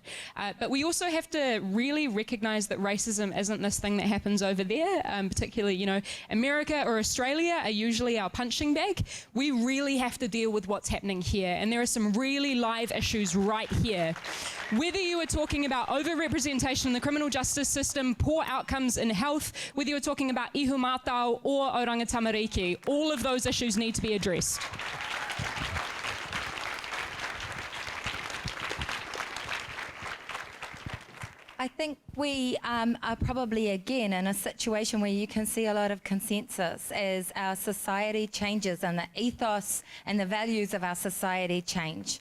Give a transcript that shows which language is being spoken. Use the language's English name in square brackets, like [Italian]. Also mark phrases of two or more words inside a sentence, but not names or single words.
[English] But we also have to really recognise that racism isn't this thing that happens over there, particularly, you know, America or Australia are usually our punching bag. We really have to deal with what's happening here, and there are some really live issues right here. Whether you are talking about overrepresentation in the criminal justice system, poor outcomes in health, whether you're talking about ihu mātau or oranga tamariki, all of those issues need to be addressed. I think we are probably again in a situation where you can see a lot of consensus as our society changes and the ethos and the values of our society change.